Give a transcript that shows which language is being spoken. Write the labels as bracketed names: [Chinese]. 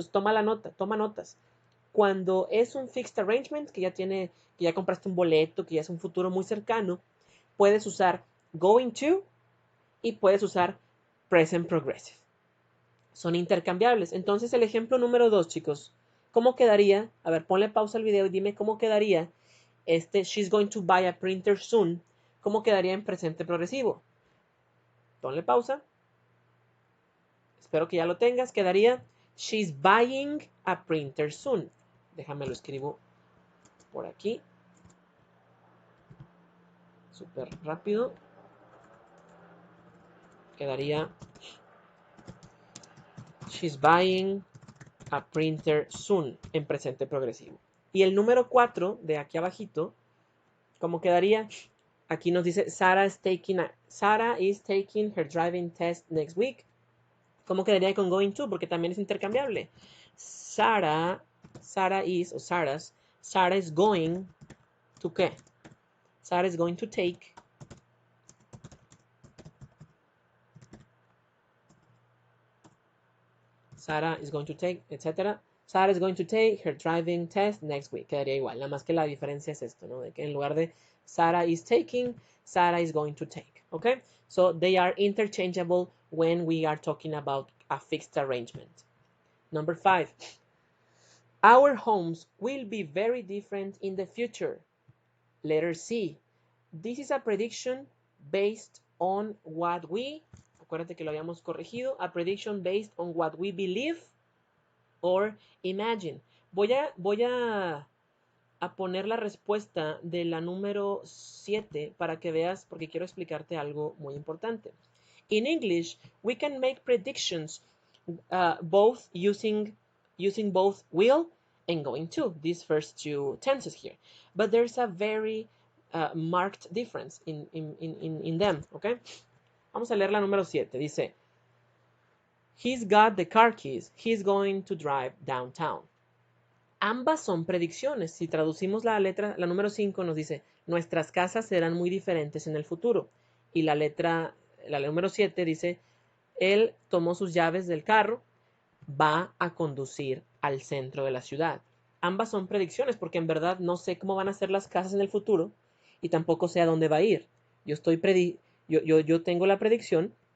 [Spanish] Entonces toma notas. Cuando es un fixed arrangement, que ya compraste un boleto, que ya es un futuro muy cercano, puedes usar going to y puedes usar present progressive. Son intercambiables. Entonces el ejemplo número 2, chicos, ¿cómo quedaría? A ver, ponle pausa al video y dime cómo quedaría [English] she's going to buy a printer soon. [Spanish] ¿Cómo quedaría en presente progresivo? Ponle pausa. Espero que ya lo tengas. Quedaría [English] she's buying a printer soon. [Spanish] Déjame lo escribo por aquí. Súper rápido. Quedaría [English] she's buying a printer soon [Spanish] en presente progresivo. Y el número 4 de aquí abajito, ¿cómo quedaría? Aquí nos dice [English] Sarah is taking her driving test next week. [Spanish] ¿Cómo quedaría con going to? Porque también es intercambiable. [English] Sarah is going to [Spanish] ¿qué? [English] Sarah is going to take Sarah is going to take, etc. Sarah is going to take her driving test next week. [Spanish] Quedaría igual, nada más que la diferencia es esto, ¿no? De que en lugar de [English] Sarah is taking, Sarah is going to take, okay? So they are interchangeable when we are talking about a fixed arrangement. Number 5. Our homes will be very different in the future. Letter C. This is a prediction based on what we, [Spanish] acuérdate que lo habíamos corregido, [English] a prediction based on what we believe or imagine. [Spanish] Voy a poner la respuesta de la número 7 para que veas, porque quiero explicarte algo muy importante. [English] In English, we can make predictions both using both will and going to, these first two tenses here. But there's a very marked difference in them, okay? [Spanish] Vamos a leer la número 7. Dice, [English] he's got the car keys. He's going to drive downtown. [Spanish] Ambas son predicciones. Si traducimos la número 5 nos dice, nuestras casas serán muy diferentes en el futuro. Y la número 7 dice, él tomó sus llaves del carro, va a conducir al centro de la ciudad. Ambas son predicciones porque en verdad no sé cómo van a ser las casas en el futuro y tampoco sé a dónde va a ir. Yo tengo la predicción